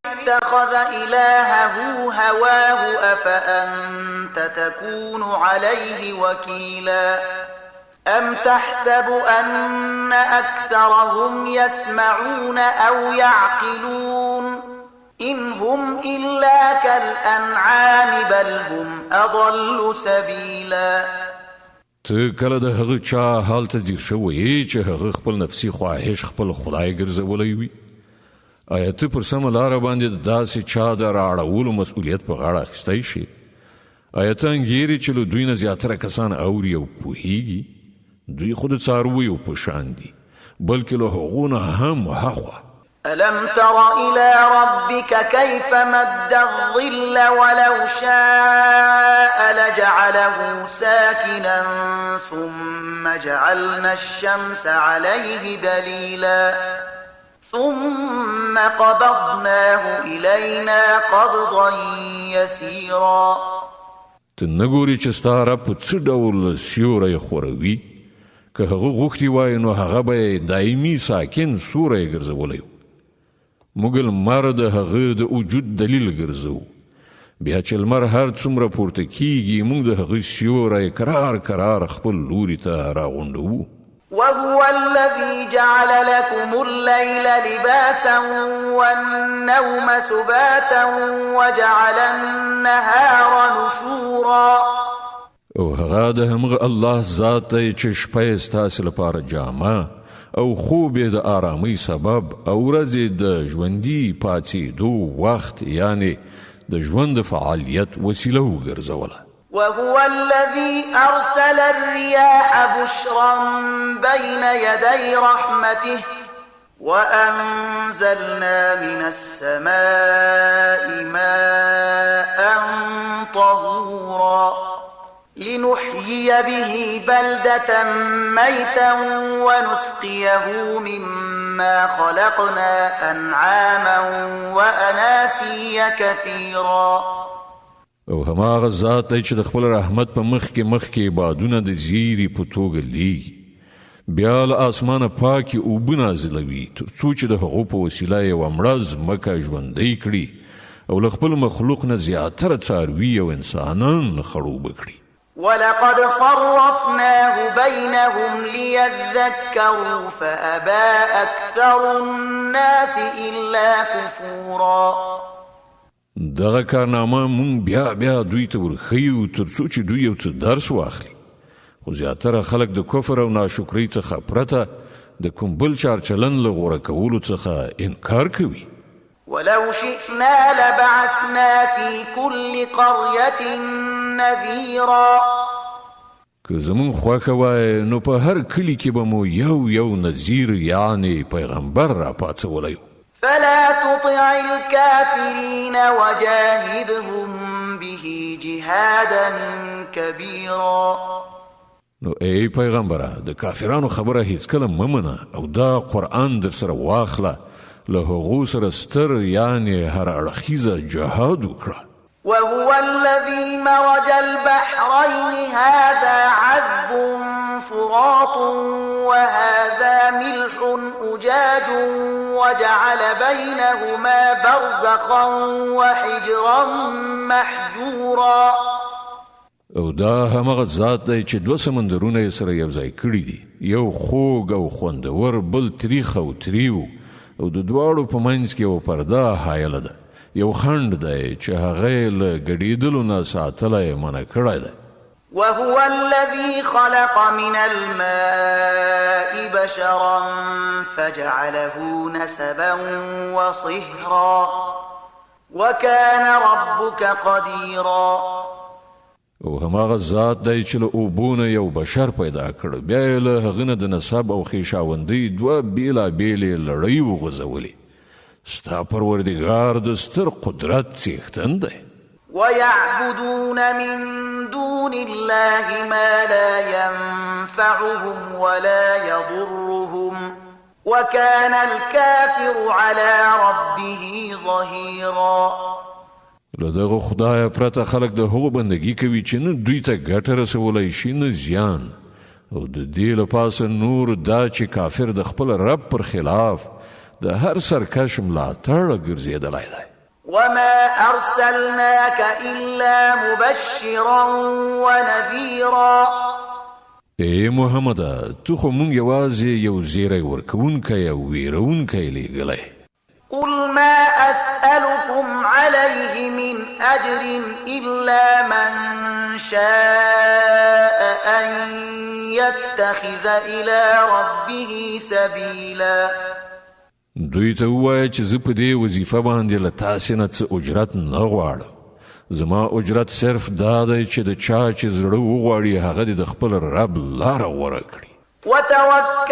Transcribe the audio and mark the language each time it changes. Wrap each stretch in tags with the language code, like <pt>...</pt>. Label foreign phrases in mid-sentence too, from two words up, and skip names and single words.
<ar>اتخذ إلهه هواه أفأنت تكون عليه وكيلا أم تحسب أن أكثرهم يسمعون أو يعقلون إن هم إلا كالأنعام بل هم أضل سبيلا.</ar> <ps>ته کله د هغه چا حال ته ځیر شوی چې هغه خپل نفسي خواهش خپل خدای ګرځولی وي؟ آیا ته پر سمه لاره باندې داسې چا د راړولو مسؤلیت په غاړه اخیستی شي؟ آیا ته انګیرې چې له دوی نه زیاتره کسان اوري او پوهیږي؟ دوی خو د څارویو په شان دي بلکې له هغو نه هم هاخوا.</ps> <ar>ألم تر إلى ربك كيف مد الظل ولو شاء لجعله ساكنا ثم جعلنا الشمس عليه دليلا ثم قبضناه إلينا قبضا يسيرا.</ar> <ps>ته نه ګورې چې ستا رب په څه ډول سیوری خوروي؟ که هغه غوښتي وای نو هغه به دایمي ساکن سوری ګرځولی و. موږ لمر د هغه د وجود دلیل ګرځو. بیا چې لمر هر څومره پورته کیږي موږ د هغه سیوری کرار خپل لوري ته راغونډوو.</ps> <ar>وهو الذي جعل لكم الليل لباسا والنوم سباتا وجعل النهار نشورا.</ar> <ps>او هغه د همغه الله ذات دی چې شپه یې ستاسې لپاره جامه او خوب یې د آرامۍ سبب او ورځ یې د ژوندي پاڅېدو وخت یعنی د ژوند د فعالیت وسیله وګرځوله.</ps> <ar>وهو الذي أرسل الرياح بشرا بين يدي رحمته وأنزلنا من السماء ماء طهورا لنحيي به بلدة ميتا ونسقيه مما خلقنا أنعاما وأناسيا كثيرا.</ar> <ps>او هماغه ذات دی چې د خپل رحمت په مخکې بادونه د زیری په توګه لیږي بیا له اسمانه پاکې اوبه نازلوي تر څو چې د هغو په وسیله یوه مړه ځمکه ژوندی کړي او له خپل مخلوق نه زیاتره څاروي او انسانان خړوبه کړي.</ps> <ar>ولقد صرفناه بينهم ليذكروا فأبى أكثر الناس إلا كفورا.</ar> <ps>دغه کارنامه مونږ بیا دوی ته ورښیو تر څو چې دوی یو څه درس واخلي خو زیاتره خلک د کفر او ناشکرۍ څخه پرته د کوم بل چارچلن له غوره کولو څخه انکار کوي.</ps> <ar>ولو شئنا لبعثنا في كل قرية نذيرا.</ar> <ps>که زمون خوښه وای نو په هر کلی کې به مو یو نذیر یعنی پیغمبر را پاڅولی.</ps> <ar>فلا تطع الكافرين وجاهدهم به جهادا كبيرا.</ar> <ps>نو ای پیغمبره د کافرانو خبره هیڅکله مه منه او دا قرآن در سره واخله له هغو سره ستر یعنی هر اړخیزه جهاد وکړه.</ps> <ar>وهو الذي مرج البحرين هذا عذب فرات وهذا ملح أجاج وجعل بينهما برزخا وحجرا محجورا.</ar> <ps>او دا همغه ذات دی چې دوه سمندرونه یې سره یو ځای کړي دي یو خوږ او خوندور بل تریخ او تریو او د دواړو په منځ کې یو پرده حایله ده یو خنډ دی چې هغه یې له ګډېدلو نه ساتلی منع کړی دی.</ps> <ar>وهو الذي خلق من الماء بشرا فجعله نسبا وصهرا وكان ربك قديرا.</ar> <ps>او هماغه ذات دی چې له اوبو نه یو بشر پیدا کړ بیا یې له هغه نه د نسب او خویشاوندۍ دوه بېلابېلې لړۍ وغځولې. ستا پروردګار د ستر قدرت څښتن دی.</ps> <ar>ويعبدون من دون الله ما لا ينفعهم ولا يضرهم وكان الكافر على ربه ظهيرا.</ar> <ps>له دغه خدای پرته خلک د هغو بندګي کوي چې نه دوی ته ګټه رسولی شي نه زیان او د دې له پاسه نور دا چې کافر د خپل رب پر خلاف د هر سرکش ملاتړ ګرځېدلی دی.</ps> <ar>وما أرسلناك إلا مبشرا ونذيرا</ar> <ps>اے محمد تو خو مونږ یوازې یو زیری ورکوونکی او ویرونکی لیږلی.</ps> <ar>قل ما أسألكم عليه من أجر إلا من شاء أن يتخذ إلى ربه سبيلا.</ar> <ps>دوی ته ووایه چې زه په دې وظیفه باندې له تاسې نه څه اجرت نه غواړم. زما اجرت صرف دا دی چې د چا چې زړه وغواړي هغه د خپل رب لاره غوره کړي.</ps> <ar>وتوکل</ar>